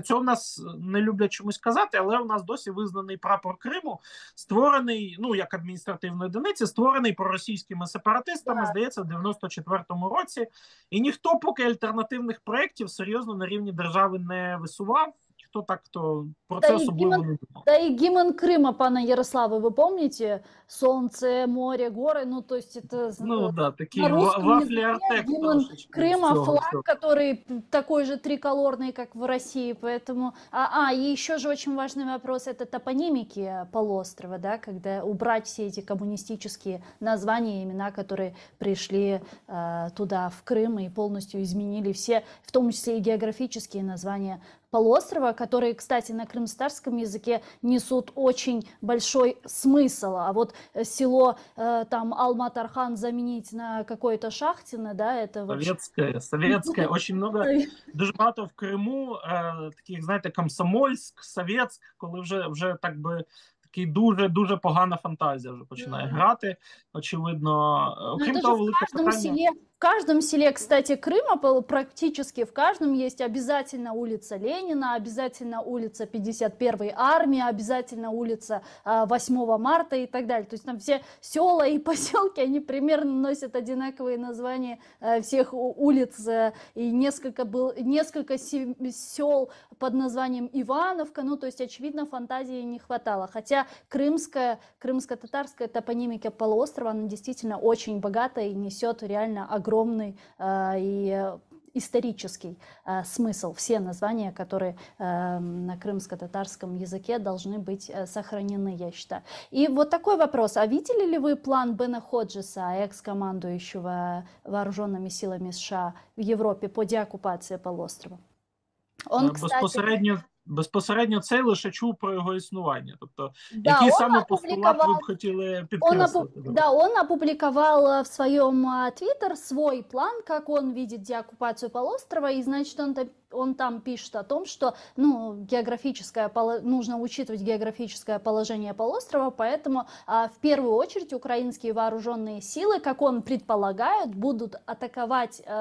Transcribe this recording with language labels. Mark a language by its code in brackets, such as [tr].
[uk] Цього в нас не люблять чомусь казати, але у нас досі визнаний прапор Криму, створений, як адміністративної одиниці, створений проросійськими сепаратистами, здається, в 94-му році. І ніхто поки альтернативних проєктів серйозно на рівні держави не висував. Хто так, то про це особливо не думав. [ru] Да и гимн Крыма, пана Ярослава, вы помните? Солнце, море, горы, то есть это... такие вафли Артек. Гимн Крыма, флаг, который такой же триколорный, как в России, поэтому... И еще же очень важный вопрос, это топонимики полуострова, да, когда убрать все эти коммунистические названия, имена, которые пришли туда, в Крым, и полностью изменили все, в том числе и географические названия полуострова, которые, кстати, на крымстарском языке несут очень большой смысл. А вот село там Алмат-Архан заменить на какое-то Шахтино, да, это вообще... Советское. Очень много, [uk] дуже багато в Криму таких, знаєте, Комсомольськ, Советськ, коли вже так би такий дуже погана фантазія вже починає грати, очевидно. Окрім того, велике питання... [ru] В каждом селе, кстати, Крыма, практически в каждом есть обязательно улица Ленина, обязательно улица 51-й армии, обязательно улица 8 марта и так далее. То есть там все села и поселки, они примерно носят одинаковые названия всех улиц. И несколько сел под названием Ивановка. То есть, очевидно, фантазии не хватало. Хотя крымско-татарская топонимика полуострова, она действительно очень богатая и несет реально огромный и исторический смысл. Все названия, которые на крымско-татарском языке должны быть сохранены, я считаю. И вот такой вопрос. А видели ли вы план Бена Ходжеса, экс-командующего вооруженными силами США в Европе по деоккупации полуострова? [uk] Он, безпосередньо цей лише чув про його існування. Тобто, який саме постулат ви б хотіли підкреслити? [ru] Он опубликовал в своем Твиттер свой план, как он видит деоккупацию полуострова, и, значит, он там пишет о том, что нужно учитывать географическое положение полуострова, поэтому в первую очередь украинские вооруженные силы, как он предполагает, будут атаковать